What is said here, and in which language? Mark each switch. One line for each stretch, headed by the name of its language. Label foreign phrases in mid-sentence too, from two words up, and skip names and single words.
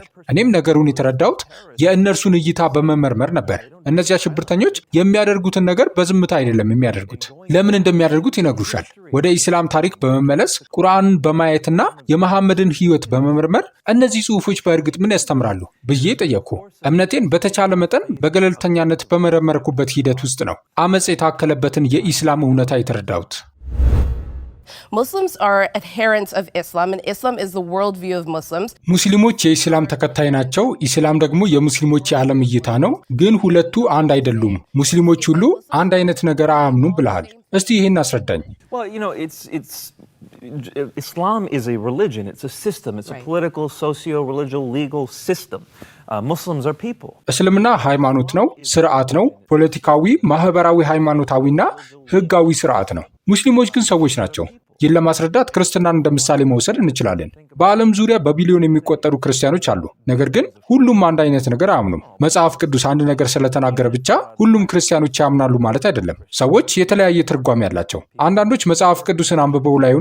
Amharic: እኔም ነገሩን የተረዳሁት የእነርሱን እይታ በመመርመር ነበር። እነዚያ ሽብርተኞች የሚያደርጉትን ነገር በዝምታ አይደለም የሚያደርጉት። ለምን እንደሚያደርጉት ይነግሩሻል። ወደ ኢስላም ታሪክ በመመለስ ቁርአንን በማየትና የመሐመድን ሕይወት በመመርመር እነዚህ ጽሑፎች በእርግጥ ምን ያስተምራሉ ብዬ ጠየቅኩ። እምነቴን በተቻለ መጠን በገለልተኛነት በመረመርኩበት ሂደት ውስጥ ነው አመፅ የታከለበትን የኢስላም እውነታ የተረዳሁት።
English: Muslims are adherents of Islam, and Islam is the worldview of Muslims.
Amharic: ሙስሊሞች የኢስላም ተከታይ ናቸው። ኢስላም ደግሞ የሙስሊሞች የዓለም እይታ ነው። ግን ሁለቱ አንድ አይደሉም። ሙስሊሞች ሁሉ አንድ አይነት ነገር አያምኑም ብለሃል። እስቲ ይህን አስረዳኝ።
English: Well, Islam is a religion. It's a system. It's a political, socio-religious, legal system. Muslims are people.
Amharic: እስልምና ሃይማኖት ነው፣ ስርዓት ነው። ፖለቲካዊ፣ ማህበራዊ፣ ሃይማኖታዊና ህጋዊ ስርዓት ነው። ሙስሊሞች ግን ሰዎች ናቸው። ይህን ለማስረዳት ክርስትናን እንደ ምሳሌ መውሰድ እንችላለን። በዓለም ዙሪያ በቢሊዮን የሚቆጠሩ ክርስቲያኖች አሉ። ነገር ግን ሁሉም አንድ አይነት ነገር አያምኑም። መጽሐፍ ቅዱስ አንድ ነገር ስለተናገረ ብቻ ሁሉም ክርስቲያኖች ያምናሉ ማለት አይደለም። ሰዎች የተለያየ ትርጓሜ ያላቸው። አንዳንዶች መጽሐፍ ቅዱስን አንብበው ላይሆን